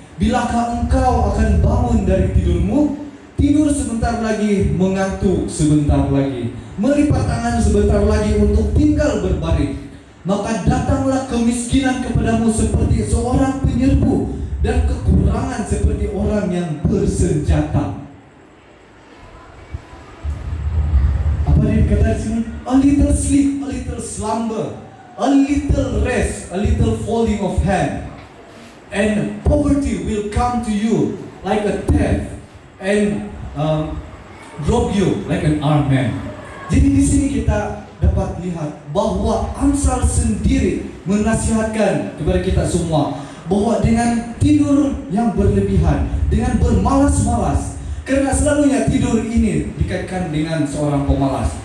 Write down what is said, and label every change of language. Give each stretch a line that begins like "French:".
Indonesian: Bilakah engkau akan bangun dari tidurmu? Tidur sebentar lagi, mengantuk sebentar lagi, melipat tangan sebentar lagi untuk tinggal berbaring. Maka datanglah kemiskinan kepadamu seperti seorang penyerbu, dan kekurangan seperti orang yang bersenjata. Apa dia dikatakan di sini?
English: A little sleep, a little slumber, a little rest, a little folding of hand, and poverty will come to you like a thief and rob you like an armed man.
Indonesian: Jadi di sini kita dapat lihat bahwa Amsal sendiri menasihatkan kepada kita semua bahwa dengan tidur yang berlebihan, dengan bermalas-malas, karena selalunya tidur ini dikaitkan dengan seorang pemalas.